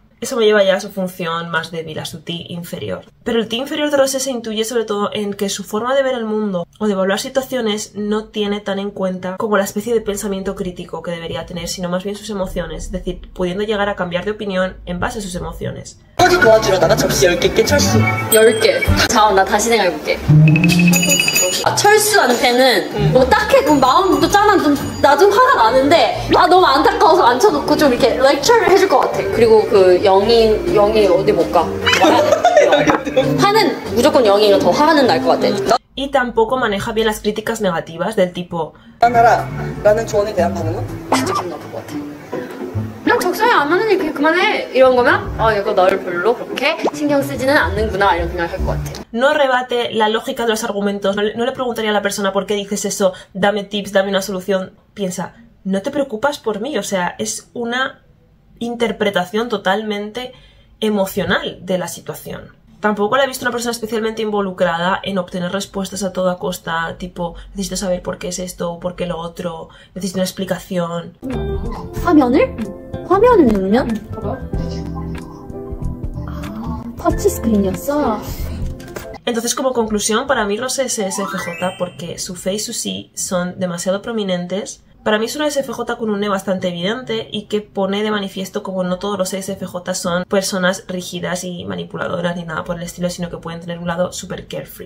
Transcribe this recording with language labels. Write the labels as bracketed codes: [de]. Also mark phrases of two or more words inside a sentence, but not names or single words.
[es] Eso me lleva ya a su función más débil, a su T inferior. Pero el T inferior de Rosé se intuye sobre todo en que su forma de ver el mundo o de evaluar situaciones no tiene tan en cuenta como la especie de pensamiento crítico que debería tener, sino más bien sus emociones, es decir, pudiendo llegar a cambiar de opinión en base a sus emociones. [ko] 어디 도와주려다가 접시 10개 철수. 10개. 잠깐 나 다시 생각해볼게. 철수한테는 뭐 딱히 그 마음도 짠한 나 좀 화가 나는데 너무 안타까워서 앉혀놓고 좀 이렇게 렉처를 해줄 것 같아. 그리고 그 영이 어디 못 가. 화는 무조건 영이가 더 화는 날 것 같아. [es] Y tampoco maneja bien las críticas negativas del tipo [ko] 라는 조언에 대한 반응은? 진짜 기분 나쁠 것 같아. 그냥 적성에 안 맞는 일 그냥 그만해 이런 거면 이거 너를 별로 그렇게 신경 쓰지는 않는구나 이런 생각을 할 것 같아. [es] No rebate la lógica de los argumentos, no le preguntaría a la persona por qué dices eso, dame tips, dame una solución. Piensa, no te preocupas por mí, o sea, es una interpretación totalmente emocional de la situación. Tampoco la he visto una persona especialmente involucrada en obtener respuestas a toda costa, tipo, necesito saber por qué es esto o por qué lo otro, necesito una explicación. [ko] 화면을 누르면 터치 스크린이었어. [es] Entonces, como conclusión, para mí Rosé es SFJ porque su fe y su sí son demasiado prominentes. Para mí es una SFJ con un Ne bastante evidente y que pone de manifiesto como no todos los SFJ son personas rígidas y manipuladoras ni nada por el estilo, sino que pueden tener un lado súper carefree.